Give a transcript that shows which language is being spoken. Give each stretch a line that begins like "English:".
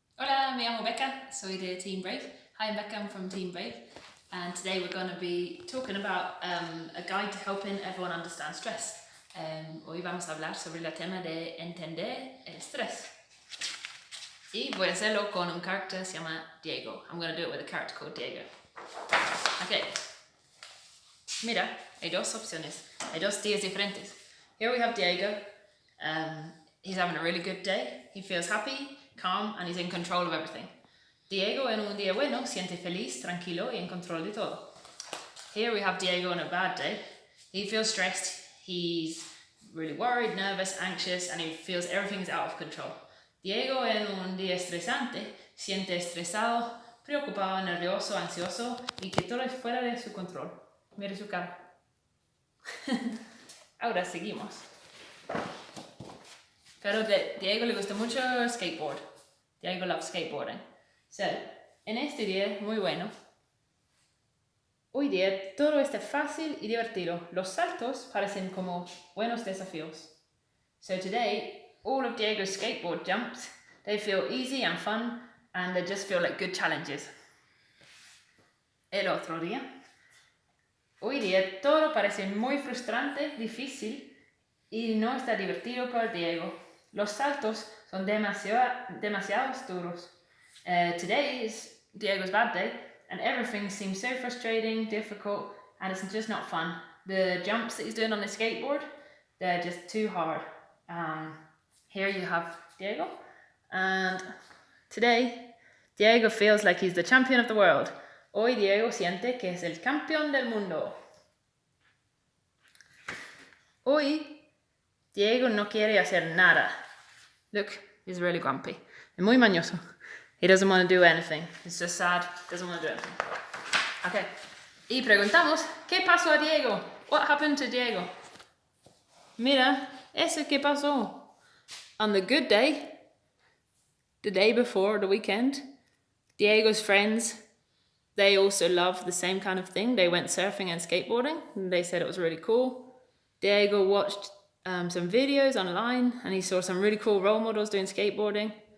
Spanish: Hola, me llamo Becca, soy de Team Brave.
English: Hi, I'm Becca, I'm from Team Brave. And today we're going to be talking about a guide to helping everyone understand stress.
Spanish: Hoy vamos a hablar sobre el tema de entender el estrés. Y voy a hacerlo con un character que se llama Diego.
English: I'm going to do it with a character called Diego.
Spanish: Okay. Mira, hay dos opciones. Hay dos días diferentes.
English: Here we have Diego. He's having a really good day. He feels happy, calm, and he's in control of everything.
Spanish: Diego en un día bueno siente feliz, tranquilo y en control de todo.
English: Here we have Diego on a bad day. He feels stressed, he's really worried, nervous, anxious, and he feels everything's out of control.
Spanish: Diego en un día estresante siente estresado, preocupado, nervioso, ansioso y que todo es fuera de su control. Mire su cara. Ahora seguimos. Pero a Diego le gusta mucho skateboard.
English: Diego loves skateboarding.
Spanish: So, en este día muy bueno, hoy día todo está fácil y divertido. Los saltos parecen como buenos desafíos.
English: So today, all of Diego's skateboard jumps, they feel easy and fun, and they just feel like good challenges.
Spanish: El otro día, hoy día todo parece muy frustrante, difícil, y no está divertido para Diego. Los saltos son demasiado duros.
English: Today is Diego's bad day, and everything seems so frustrating, difficult, and it's just not fun. The jumps that he's doing on the skateboard, they're just too hard. Here you have Diego, and today Diego feels like he's the champion of the world.
Spanish: Hoy Diego siente que es el campeón del mundo. Hoy Diego no quiere hacer nada.
English: Look, he's really grumpy.
Spanish: Es muy mañoso.
English: He doesn't want to do anything. He's just sad, doesn't want to do anything. Okay.
Spanish: Y preguntamos, ¿qué pasó a Diego?
English: What happened to Diego?
Spanish: Mira, eso que pasó.
English: On the good day, the day before the weekend, Diego's friends, they also love the same kind of thing. They went surfing and skateboarding, and they said it was really cool. Diego watched some videos online, and he saw some really cool role models doing skateboarding.